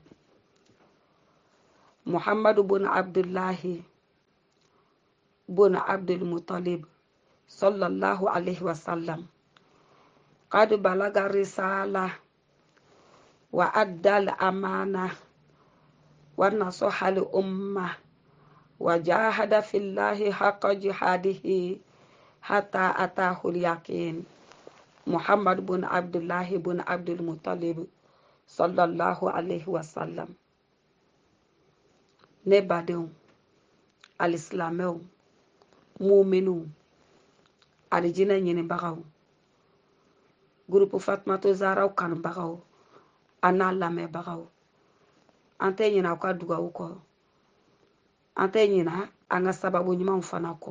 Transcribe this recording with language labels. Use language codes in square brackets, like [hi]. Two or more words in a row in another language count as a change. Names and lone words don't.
[ar] محمد بن عبد الله بن عبد المطلب صلى الله عليه وسلم قد بلغ الرسالة وأدى الأمانة ونصح الأمة وجاهد في الله حق جهاده حتى أتاه اليقين. محمد بن عبد الله بن عبد المطلب صلى الله عليه وسلم. [bm] Ne badenw, alisilamɛw, muminw, alijinɛ ɲinibagaw, gurupu Fatumata Zahraw kanubagaw, an n'a lamɛnbagaw, an tɛ ɲinɛ aw ka dugawu kɔ, an tɛ ɲinɛ an ka sababu ɲumanw fana kɔ.